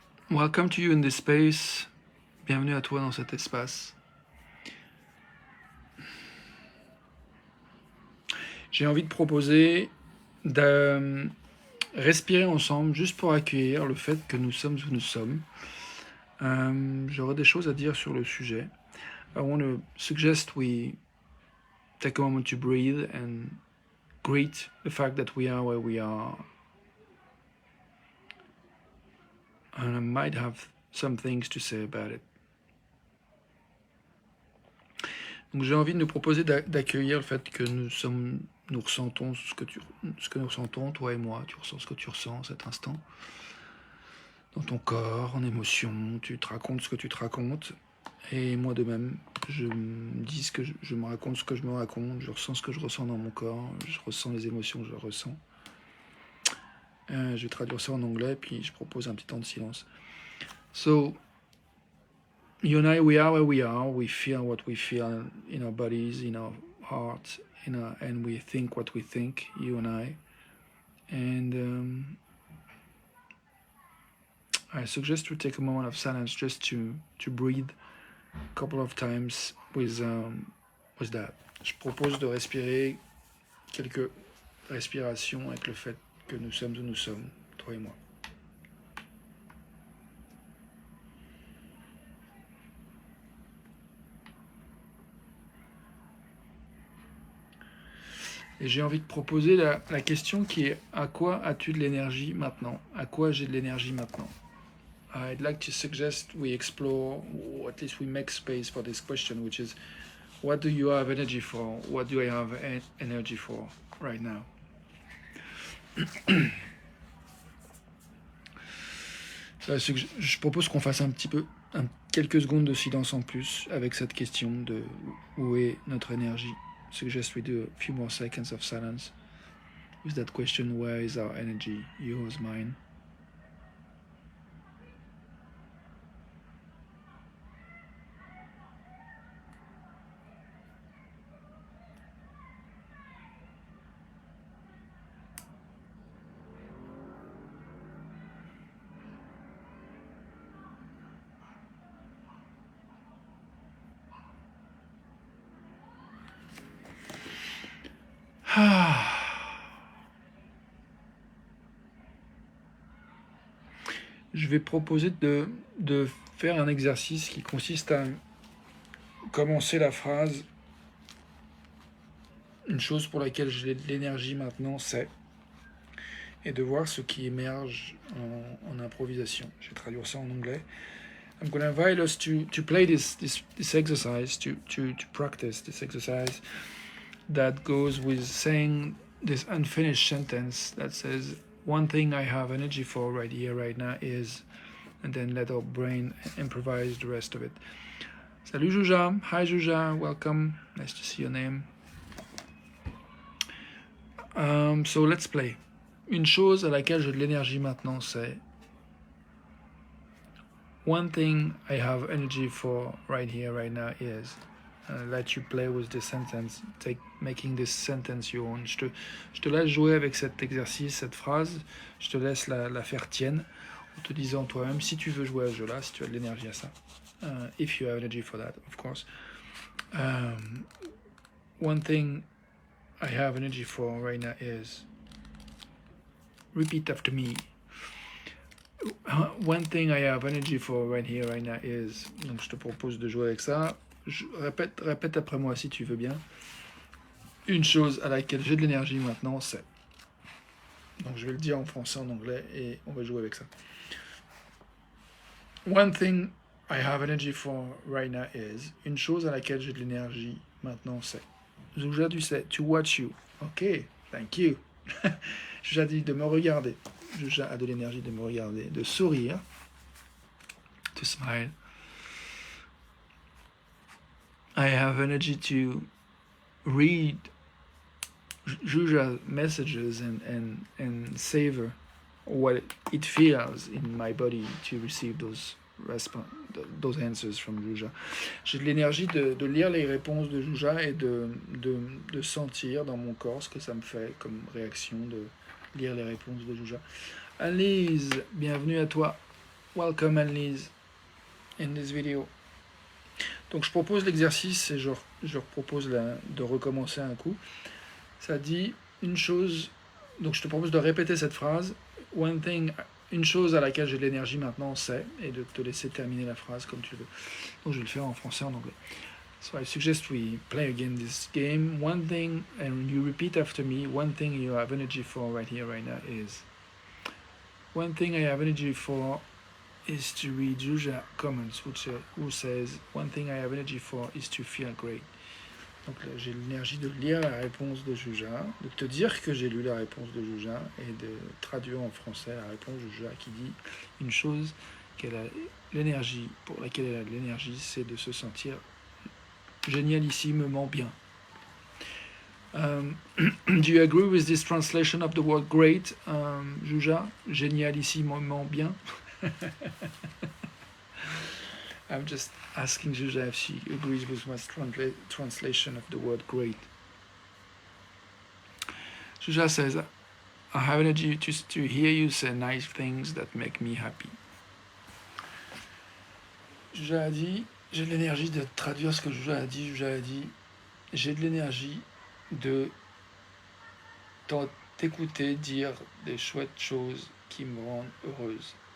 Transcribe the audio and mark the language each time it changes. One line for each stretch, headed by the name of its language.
English: Welcome to you in this space.
French: Bienvenue à toi dans cet espace. J'ai envie de proposer de respirer ensemble juste pour accueillir le fait que nous sommes où nous sommes. J'aurais des choses à dire sur le sujet.
English: I want to suggest we take a moment to breathe and greet the fact that we are where we are. And I might have some things to say about it.
French: Donc j'ai envie de nous proposer d'accueillir le fait que nous ressentons ce que nous ressentons, toi et moi. Tu ressens ce que tu ressens à cet instant. Dans ton corps, en émotion, tu te racontes ce que tu te racontes. Et moi de même, je me dis ce que je me raconte ce que je me raconte, je ressens ce que je ressens dans mon corps, je ressens les émotions que je ressens. Je vais traduire ça en anglais, puis je propose un petit temps de silence.
English: So, you and I, we are where we are. We feel what we feel in our bodies, in our hearts, and we think what we think, you and I. And I suggest to take a moment of silence just to breathe a couple of times with that.
French: Je propose de respirer quelques respirations avec le fait que nous sommes où nous sommes, toi et moi. Et j'ai envie de proposer la question qui est: à quoi as-tu de l'énergie maintenant? À quoi j'ai de l'énergie maintenant?
English: I'd like to suggest we explore, or at least we make space for this question, which is, what do you have energy for? What do I have energy for right now?
French: Je propose qu'on fasse quelques secondes de silence en plus avec cette question de où est notre énergie.
English: Suggest we do a few more seconds of silence with that question: where is our energy? Yours, mine.
French: Je vais proposer de faire un exercice qui consiste à commencer la phrase: une chose pour laquelle j'ai de l'énergie maintenant, c'est... et de voir ce qui émerge en improvisation. Je vais traduire ça en anglais.
English: I'm going to invite us to play this exercise, to practice this exercise that goes with saying this unfinished sentence that says, one thing I have energy for right here, right now is, and then let our brain improvise the rest of it.
French: Salut
English: Juja. Hi Juja, welcome. Nice to see your name. So let's play.
French: Une chose à laquelle j'ai de l'énergie maintenant, c'est...
English: One thing I have energy for right here, right now is... let you play with the sentence, making this sentence your own.
French: Je te laisse jouer avec cet exercice, cette phrase. Je te laisse la faire tienne, en te disant toi-même si tu veux jouer à ce jeu-là, si tu as de l'énergie à ça.
English: If you have energy for that, of course. One thing I have energy for right now is... Repeat after me. One thing I have energy for right here, right now is...
French: Donc je te propose de jouer avec ça. Répète après moi si tu veux bien. Une chose à laquelle j'ai de l'énergie maintenant, c'est... Donc je vais le dire en français, en anglais, et on va jouer avec ça.
English: One thing I have energy for right now is...
French: Une chose à laquelle j'ai de l'énergie maintenant, c'est...
English: Zouja,
French: tu sais,
English: to watch you. Ok, thank you.
French: J'ai dit de me regarder. J'ai a de l'énergie de me regarder, de sourire,
English: to smile. I have energy to read Juja's messages and savor what it feels in my body to receive those those answers from Juja.
French: J'ai de l'énergie de lire les réponses de Juja et de sentir dans mon corps ce que ça me fait comme réaction de lire les réponses de Juja.
English: Annelise,
French: bienvenue à toi.
English: Welcome Annelise in this video.
French: Donc je propose l'exercice et je propose de recommencer un coup. Ça dit une chose, donc je te propose de répéter cette phrase.
English: One thing,
French: une chose à laquelle j'ai de l'énergie maintenant, c'est, et de te laisser terminer la phrase comme tu veux. Donc je vais le faire en français, en anglais.
English: So I suggest we play again this game. One thing, and you repeat after me, one thing you have energy for right here, right now is... One thing I have energy for is to read Juja comments, who says, one thing I have energy for is to feel great.
French: Donc j'ai l'énergie de lire la réponse de Juja, de te dire que j'ai lu la réponse de Juja et de traduire en français la réponse de Juja qui dit une chose qu'elle a l'énergie, pour laquelle elle a de l'énergie, c'est de se sentir génialissimement bien.
English: Do you agree with this translation of the word great, Juja?
French: Génialissimement bien.
English: I'm just asking Juja if she agrees with my translation of the word great. Juja says, I have energy to hear you say nice things that make me happy.
French: Juja a dit, j'ai de l'énergie de traduire ce que Juja a dit. Juja a dit, j'ai de l'énergie de t'écouter dire des chouettes choses qui me rendent heureuse.